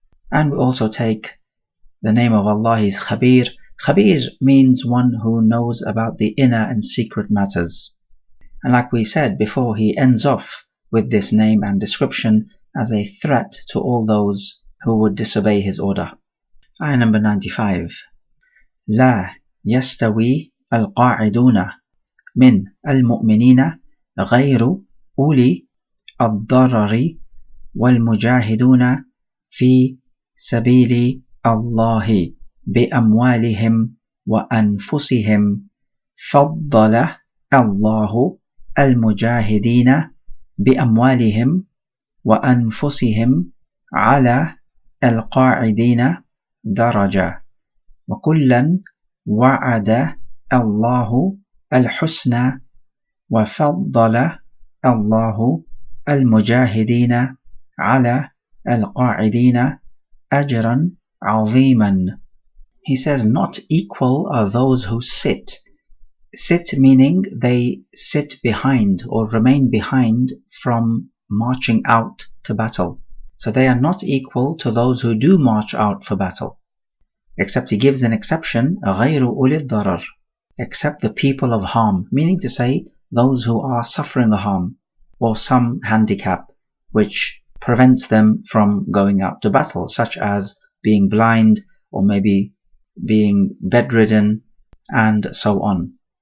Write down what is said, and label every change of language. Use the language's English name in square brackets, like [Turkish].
[English] And we also take the name of Allah is Khabir. Khabir means one who knows about the inner and secret matters. And like we said before, he ends off with this name and description as a threat to all those who would disobey his order. Ayah number 95. [Arabic] لا يستوي القاعدون من المؤمنين غير أولي الضرر والمجاهدون في سبيل الله بأموالهم وأنفسهم فضل الله المجاهدين بأموالهم وأنفسهم على القاعدين درجة وكلا وعد الله الحسنى وفضل الله المجاهدين على القاعدين أجرا عظيما. [English] He says, not equal are those who sit. Sit meaning they sit behind or remain behind from marching out to battle. So they are not equal to those who do march out for battle. Except he gives an exception, [Arabic] غَيْرُ أُولِي الضَّرَرِ, [English] except the people of harm, meaning to say those who are suffering a harm or some handicap which prevents them from going out to battle, such as being blind or maybe being bedridden and so on.